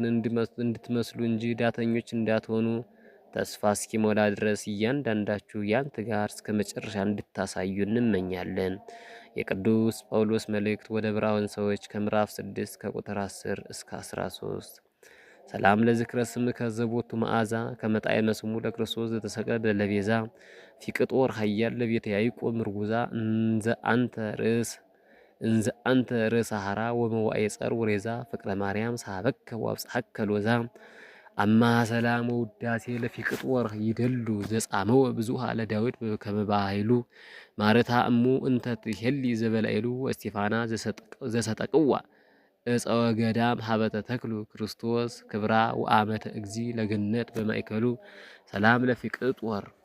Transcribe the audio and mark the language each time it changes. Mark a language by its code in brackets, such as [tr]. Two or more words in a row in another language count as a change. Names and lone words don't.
[am] እንድትመስሉ እንጂ ዳተኞች እንዳትሆኑ ተስፋ እስኪሞላ ድረስ እያንዳንዳችሁ ያን ትጋር እስከ መጨረሻ እንድታሳዩ እንመኛለን። የቅዱስ ጳውሎስ መልእክት ወደ ዕብራውያን ሰዎች ከምዕራፍ 6 ከቁጥር 10 እስከ 13። [gez] ሰላም ለዝክረ ስምከ ዘቦቱ መዓዛ ከመጣዕመ መስሙ ለክርስቶስ ዘተሰቅለ ለቤዛ ፊቅጦር ኃያል ለቤተ ያዕቆብ ምርጉዛ እንዘ አንተ ርእሰ ሐራ ወመዋዕየ ጸር ወሬዛ ፍቅረ ማርያም ሳበከ ወአብጽሐከ ሎዛ አማ ሰላም ወውዳሴ ለፊቅጦር ይደሉ ዘጻመወ ብዙሃ ለዳዊት ከመ ባሕይሉ ማረታ እሙ እንተ ትሄሊ ዘበላይሉ እስጢፋና ዘሰጠቅዋ እፀወ ገዳም ሀበተ ተክሉ ክርስቶስ ክብራ ወአመተ እግዚ ለገነት በማእከሉ ሰላም ለፊቅጦር